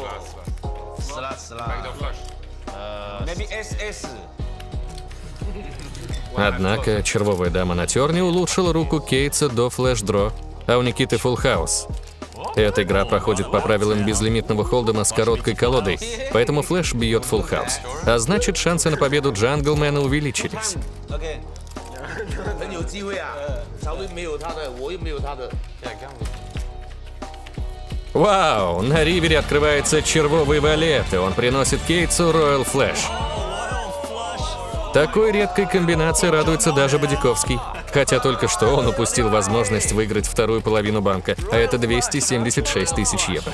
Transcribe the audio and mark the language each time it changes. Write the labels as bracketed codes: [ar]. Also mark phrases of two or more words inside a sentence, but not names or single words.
[ru] Однако червовая дама на терне улучшила руку Кейтса до флэш-дро, а у Никиты фулл хаус. Эта игра проходит по правилам безлимитного холдема с короткой колодой, поэтому флэш бьет фулл хаус. А значит, шансы на победу Джанглмена увеличились. [zh] 很有机会啊，曹斌没有他的，我又没有他的。 [ru] Вау, на ривере открывается червовый валет, и он приносит Кейтсу [en] Royal Flash. [ru] Такой редкой комбинации радуется даже Бодяковский. Хотя только что он упустил возможность выиграть вторую половину банка, а это 276 тысяч евро.